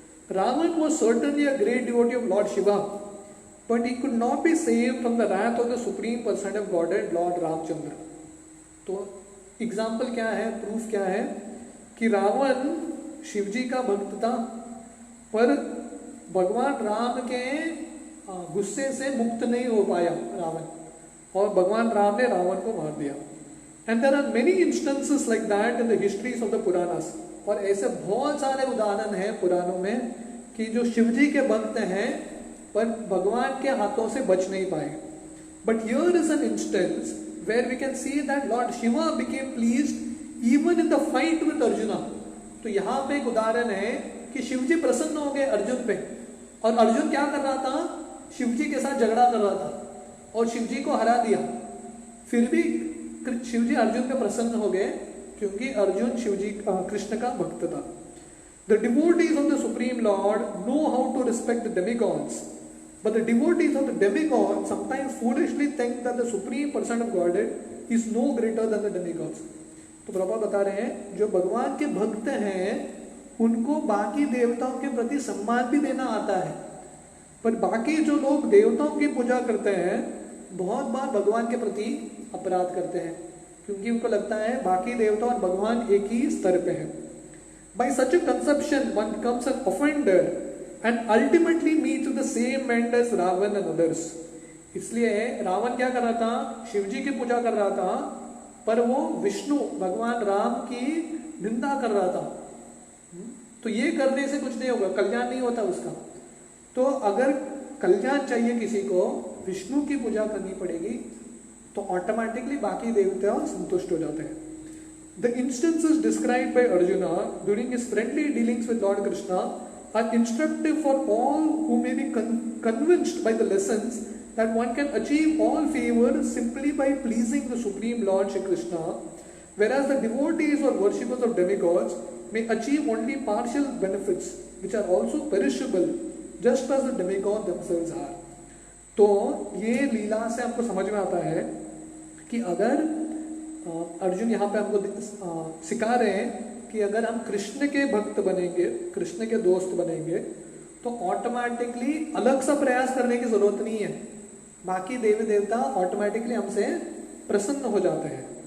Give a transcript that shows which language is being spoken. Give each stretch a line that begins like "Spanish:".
English: Ravan was certainly a great devotee of Lord Shiva, but he could not be saved from the wrath of the supreme personality of Godhead, Lord Ramchandra.
Hindi: तो example क्या है, proof क्या है कि रावण शिवजी का भक्त था, पर भगवान राम के गुस्से से मुक्त नहीं हो पाया रावण, और भगवान राम ने रावण को मार दिया।
English: And there are many instances like that in the histories of the Puranas.
Hindi: और ऐसे बहुत सारे उदाहरण हैं पुराणों में कि जो शिवजी के भक्त हैं पर भगवान के हाथों से बच नहीं पाए।
English: But here is an instance where we can see that Lord Shiva became pleased even in the fight with Arjuna.
Hindi: तो यहाँ पे एक उदाहरण है कि शिवजी प्रसन्न हो गए अर्जुन पे, और अर्जुन क्या कर रहा था? शिवजी के साथ झगड़ा कर रहा था और शिवजी को हरा दिया। फिर भी शिवजी अर्जुन पे प्रसन्न हो गए क्योंकि अर्जुन शिवजी कृष्ण का भक्त था।
English: The devotees of the Supreme Lord know how to respect the demigods, but the devotees of the demigods sometimes foolishly think that the Supreme Person of Godhead is no greater than the demigods.
Hindi: तो प्रभा बता रहे हैं जो भगवान के भक्त हैं उनको बाकी देवताओं के प्रति सम्मान भी देना आता है, पर बाकी जो लोग देवताओं की पूजा करते हैं बहुत बार भगवान के प्रति अपराध करते हैं, क्योंकि उनको लगता है बाकी देवता और भगवान एक ही स्तर पे हैं।
English: By such a conception, one becomes an offender and ultimately meets with the same end as Ravan and others.
Hindi: इसलिए रावण क्या कर रहा था? शिवजी की पूजा कर रहा था, पर वो विष्णु भगवान राम की निंदा कर रहा था। तो ये करने से कुछ नहीं होगा, कल्याण नहीं होता उसका। तो अगर कल्याण चाहिए किसी को, विष्णु की पूजा करनी पड़ेगी, तो ऑटोमेटिकली बाकी देवता संतुष्ट हो जाते हैं।
English: The instances described by Arjuna during his friendly dealings with Lord Krishna are instructive for all who may be convinced by the lessons that one can achieve all favor simply by pleasing the Supreme Lord Shri Krishna, whereas the devotees or worshippers of demigods may achieve only partial benefits which are also perishable, just as the demigods themselves are.
Hindi: तो ये लीला से हमको समझ में आता है कि अगर अर्जुन यहाँ पे हमको सिखा रहे हैं कि अगर हम कृष्ण के भक्त बनेंगे, कृष्ण के दोस्त बनेंगे, तो ऑटोमेटिकली अलग सा प्रयास करने की जरूरत नहीं है, बाकी देवी देवता ऑटोमेटिकली हमसे प्रसन्न हो जाते हैं।